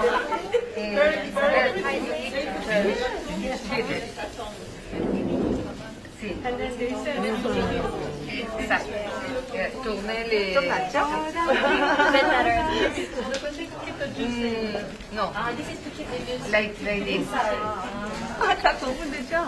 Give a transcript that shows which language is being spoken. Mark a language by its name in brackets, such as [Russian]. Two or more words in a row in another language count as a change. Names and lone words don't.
[Italian] Sì. Esatto. Tournez [Korean] 좀 낫죠? [English] No. Like this. [Korean] 딱 구분되죠?